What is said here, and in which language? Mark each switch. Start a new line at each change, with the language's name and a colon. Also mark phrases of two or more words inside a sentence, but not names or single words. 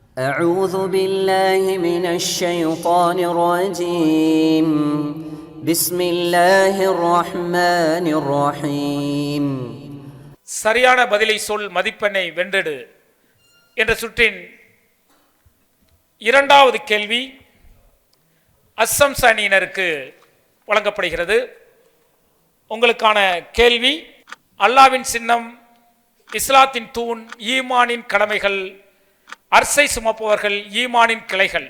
Arabic: أعوذ بالله من الشيطان الرجيم بسم الله الرحمن الرحيم.
Tamil: சரியான பதிலை சொல், மதிப்பெண்ணை வென்றெடு என்ற சுற்றின் இரண்டாவது கேள்வி அஸ்ஸம்ஸ் அணியினருக்கு வழங்கப்படுகிறது. உங்களுக்கான கேள்வி, அல்லாவின் சின்னம், இஸ்லாத்தின் தூண், ஈமானின் கடமைகள், அர்சை சுமப்பவர்கள், ஈமானின் கிளைகள்.